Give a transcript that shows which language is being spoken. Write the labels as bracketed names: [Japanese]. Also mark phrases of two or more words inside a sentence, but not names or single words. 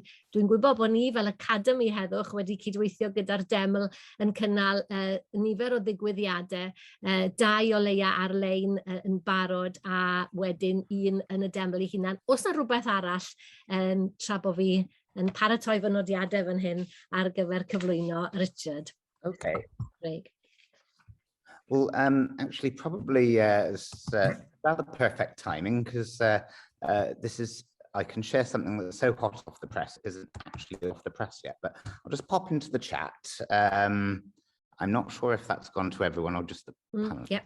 [Welsh] Dwi'n gwybod bod ni fel Academi Heddwch wedi cydweithio gyda'r deml yn cynnal nifer o ddigwyddiadau, 2 o leia ar-lein yn barod a wedyn 1 yn y deml I hunan. Oes na rhywbeth arall tra bod fi yn paratoi fy nodiadau fan hyn ar gyfer cyflwyno Richard? [English] Okay. Craig. Well, actually, probably rather perfect timing because I can share something that's so hot off the press. It isn't actually off the press yet, but I'll just pop into the chat. I'm not sure if that's gone to everyone or just the panel.